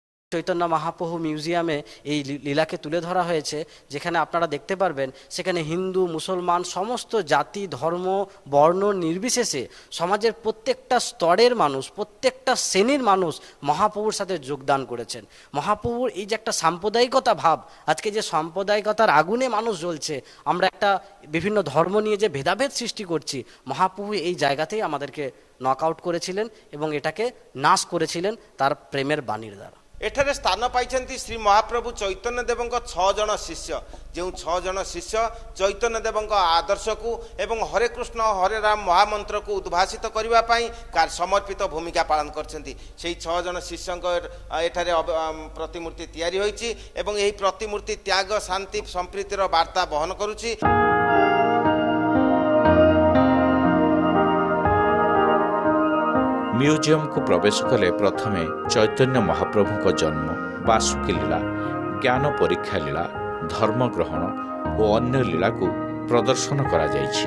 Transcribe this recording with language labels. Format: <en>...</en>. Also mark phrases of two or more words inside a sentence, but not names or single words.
<bn>চৈতন্য মহাপ্রভু মিউজিয়ামে এই লীলাকে তুলে ধরা হয়েছে, যেখানে আপনারা দেখতে পারবেন সেখানে হিন্দু মুসলমান সমস্ত জাতি ধর্ম বর্ণ নির্বিশেষে সমাজের প্রত্যেকটা স্তরের মানুষ প্রত্যেকটা শ্রেণীর মানুষ মহাপ্রভুর সাথে যোগদান করেছেন। মহাপ্রভুর এই যে একটা সাম্প্রদায়িকতা ভাব, আজকে যে সাম্প্রদায়িকতার আগুনে মানুষ জ্বলছে, আমরা একটা বিভিন্ন ধর্ম নিয়ে যে ভেদাভেদ সৃষ্টি করছি, মহাপ্রভু এই জায়গাতেই আমাদেরকে</bn> <en>knock out</en> <bn>করেছিলেন এবং এটাকে নাশ করেছিলেন তার প্রেমের বাণীর দ্বারা।</bn> <or>ଏଠାରେ ସ୍ଥାନ ପାଇଛନ୍ତି ଶ୍ରୀ ମହାପ୍ରଭୁ ଚୈତନ୍ୟ ଦେବଙ୍କ 6 ଜଣ ଶିଷ୍ୟ, ଯେଉଁ 6 ଜଣ ଶିଷ୍ୟ ଚୈତନ୍ୟ ଦେବଙ୍କ ଆଦର୍ଶକୁ ଏବଂ ହରେ କୃଷ୍ଣ ହରେ ରାମ ମହାମନ୍ତ୍ରକୁ ଉଦ୍ଭାସିତ କରିବା ପାଇଁ ସମର୍ପିତ ଭୂମିକା ପାଳନ କରିଛନ୍ତି। ସେହି 6 ଜଣ ଶିଷ୍ୟଙ୍କ ଏଠାରେ ପ୍ରତିମୂର୍ତ୍ତି ତିଆରି ହୋଇଛି ଏବଂ ଏହି ପ୍ରତିମୂର୍ତ୍ତି ତ୍ୟାଗ ଶାନ୍ତି ସମ୍ପ୍ରୀତିର ବାର୍ତ୍ତା ବହନ କରୁଛି। ମ୍ୟୁଜିୟମ କୁ ପ୍ରବେଶ କଲେ ପ୍ରଥମେ ଚୈତନ୍ୟ ମହାପ୍ରଭୁଙ୍କ ଜନ୍ମ, ବାସୁକୀ ଲୀଳା, ଜ୍ଞାନ ପରୀକ୍ଷା ଲୀଳା, ଧର୍ମ ଗ୍ରହଣ ଓ ଅନ୍ୟ ଲୀଳା କୁ ପ୍ରଦର୍ଶନ କରା ଯାଉଛି।</or>